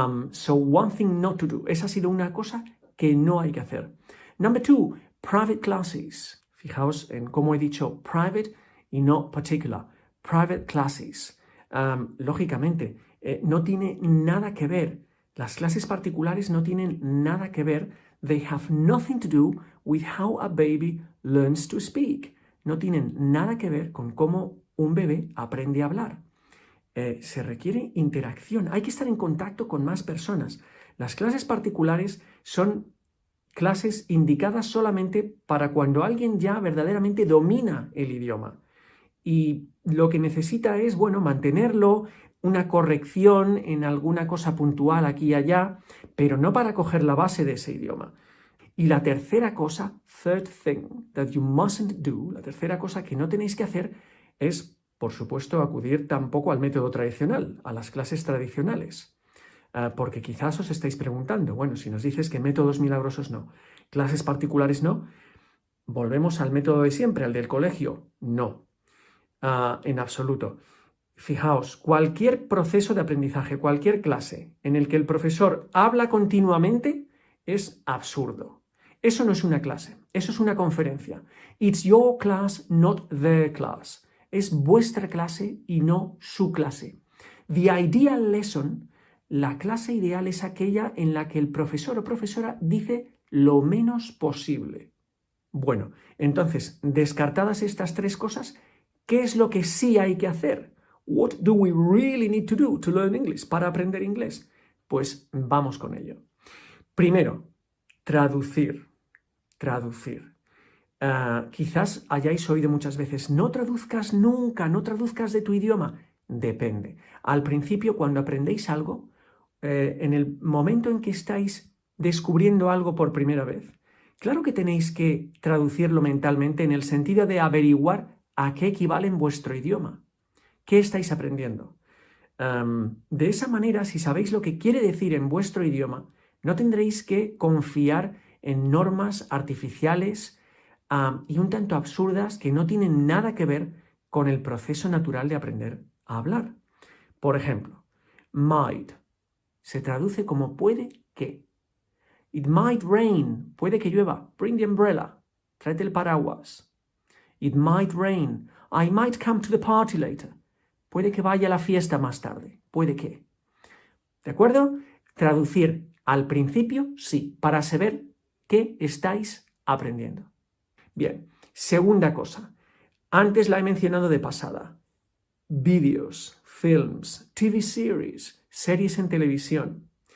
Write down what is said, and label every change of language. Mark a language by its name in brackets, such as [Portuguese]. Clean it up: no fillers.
[English] So one thing not to do. [Spanish] Esa ha sido una cosa que no hay que hacer. [English] Number two, private classes. [Spanish] Fijaos en cómo he dicho private y no particular. [English] Private classes. [Spanish] Lógicamente, no tiene nada que ver. Las clases particulares no tienen nada que ver. [English] They have nothing to do with how a baby learns to speak. [Spanish] No tienen nada que ver con cómo un bebé aprende a hablar. Se requiere interacción. Hay que estar en contacto con más personas. Las clases particulares son clases indicadas solamente para cuando alguien ya verdaderamente domina el idioma. Y lo que necesita es, bueno, mantenerlo, una corrección en alguna cosa puntual aquí y allá, pero no para coger la base de ese idioma. Y la tercera cosa, [English] third thing that you mustn't do, [Spanish] la tercera cosa que no tenéis que hacer es, por supuesto, acudir tampoco al método tradicional, a las clases tradicionales. Porque quizás os estáis preguntando, bueno, si nos dices que métodos milagrosos no, clases particulares no, volvemos al método de siempre, al del colegio, no, en absoluto. Fijaos, cualquier proceso de aprendizaje, cualquier clase en el que el profesor habla continuamente es absurdo. Eso no es una clase, eso es una conferencia. [English] It's your class, not their class. [Spanish] Es vuestra clase y no su clase. [English] The ideal lesson, [Spanish] la clase ideal es aquella en la que el profesor o profesora dice lo menos posible. Bueno, entonces, descartadas estas tres cosas, ¿qué es lo que sí hay que hacer? [English] What do we really need to do to learn English? [Spanish] Para aprender inglés. Pues vamos con ello. Primero, traducir. Traducir. Quizás hayáis oído muchas veces, no traduzcas nunca, no traduzcas de tu idioma. Depende. Al principio, cuando aprendéis algo, en el momento en que estáis descubriendo algo por primera vez, claro que tenéis que traducirlo mentalmente en el sentido de averiguar a qué equivale en vuestro idioma. ¿Qué estáis aprendiendo? De esa manera, si sabéis lo que quiere decir en vuestro idioma, no tendréis que confiar en normas artificiales y un tanto absurdas que no tienen nada que ver con el proceso natural de aprender a hablar. Por ejemplo, might se traduce como puede que. [English] It might rain, [Spanish] puede que llueva. [English] Bring the umbrella, [Spanish] tráete el paraguas. [English] It might rain. I might come to the party later. [Spanish] Puede que vaya a la fiesta más tarde. Puede que. ¿De acuerdo? Traducir al principio, sí, para saber qué estáis aprendiendo. Bien, segunda cosa. Antes la he mencionado de pasada. Vídeos, films, TV series, series en televisión.